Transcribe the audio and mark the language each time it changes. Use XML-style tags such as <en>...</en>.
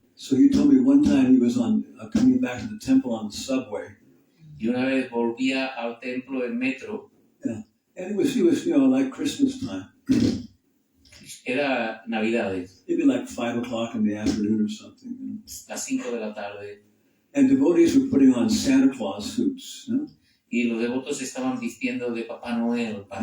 <en>So he told me one time he was coming back to the temple on the subway.</en> <es>Y una vez volvía al templo en metro.</es> <en>Yeah. And he was like Christmas time.</en> <es>Era Navidades.</es> <en>Maybe like 5 o'clock in the afternoon or something.</en> <es>Las 5 de la tarde.</es> <en>And devotees were putting on Santa Claus suits.</en> <es>Y los devotos estaban vistiendo de Papá Noel</es>